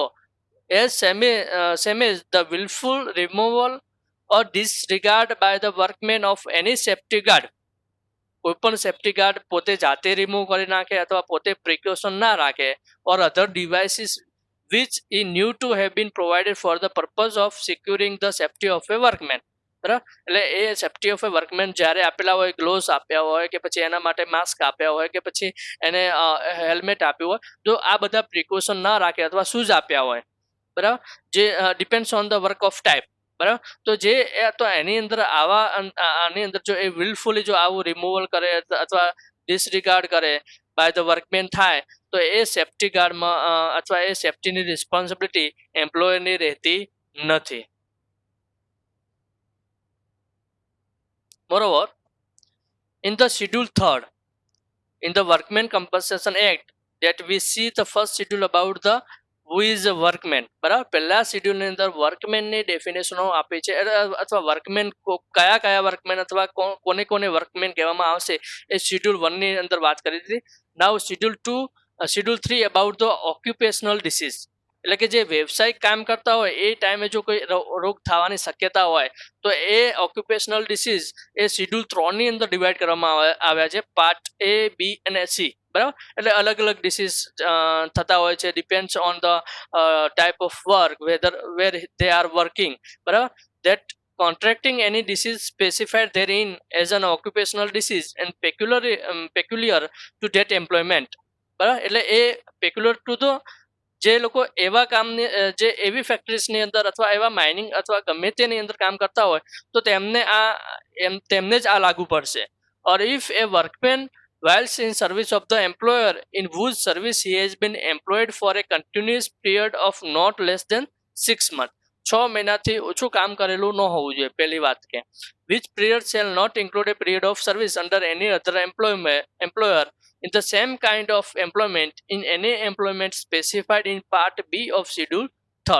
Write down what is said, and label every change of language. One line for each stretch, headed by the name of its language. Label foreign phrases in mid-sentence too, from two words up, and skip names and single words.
English: as same as the wilful removal or disregard by the workman of any safety guard.
Gujarati: કોઈ પણ
English: safety guard
Gujarati: પોતે જાતે રિમૂવ કરી નાખે અથવા પોતે પ્રિકોશન ના રાખે,
English: or other devices which he knew to have been provided for the purpose of securing the safety of a workman.
Gujarati: બરાબર, એટલે એ
English: safety of a workman
Gujarati: જ્યારે આપેલા હોય, ગ્લોવ્સ આપ્યા હોય કે પછી એના માટે માસ્ક આપ્યા હોય કે પછી એને હેલ્મેટ આપ્યું હોય, જો આ બધા પ્રિકોશન ના રાખે અથવા શૂઝ આપ્યા હોય, બરાબર, જે
English: depends on the work of type,
Gujarati: બરાબર, તો જે તો એની અંદર આની અંદર જો એ વિલફુલી જો આવું રિમૂવલ કરે અથવા ડિસરિગાર્ડ કરે
English: by the workman
Gujarati: થાય, તો એ સેફ્ટી ગાર્ડમાં અથવા એ સેફ્ટીની રિસ્પોન્સિબિલિટી એમ્પ્લોયરની રહેતી નથી.
English: મોreover, in the schedule 3rd in the Workmen Compensation Act that we see the first schedule about the who is a workman.
Gujarati: બરાબર, પહેલા શેડ્યુલની અંદર વર્કમેનની ડેફિનેશનો આપી છે અથવા વર્કમેન કયા કયા વર્કમેન અથવા કોને કોને વર્કમેન કહેવામાં આવશે એ શેડ્યુલ 1 ની અંદર વાત કરી હતી.
English: now schedule 3 about the occupational disease,
Gujarati: એટલે કે જે વ્યવસાયિક કામ કરતા હોય એ ટાઈમે જો કોઈ રોગ થવાની શક્યતા હોય તો એ
English: occupational disease
Gujarati: એ શેડ્યુલ 3 ની અંદર ડિવાઈડ કરવામાં આવ્યા છે, પાર્ટ A, B અને C. બરાબર, એટલે અલગ અલગ ડિસીઝ થતા હોય છે,
English: depends on the type of work, where they are working. બરાબર, that contracting any disease specified therein as an occupational disease and peculiar to that employment.
Gujarati: બરાબર, એટલે એ
English: peculiar to the
Gujarati: જે લોકો એવા કામની જે એવી ફેક્ટરીઝની અંદર અથવા એવા માઇનિંગ અથવા ગમે તેની અંદર કામ કરતા હોય તો તેમને જ આ લાગુ પડશે.
English: or if a workman whilst in service of the employer in whose service he has been employed for a continuous period of not less than 6 months,
Gujarati: 6 મહિનાથી ઓછું કામ કરેલું ન હોવું જોઈએ. પહેલી વાત કે
English: which period shall not include a period of service under any other employer in the same kind of employment in any employment specified in part B of schedule 3rd.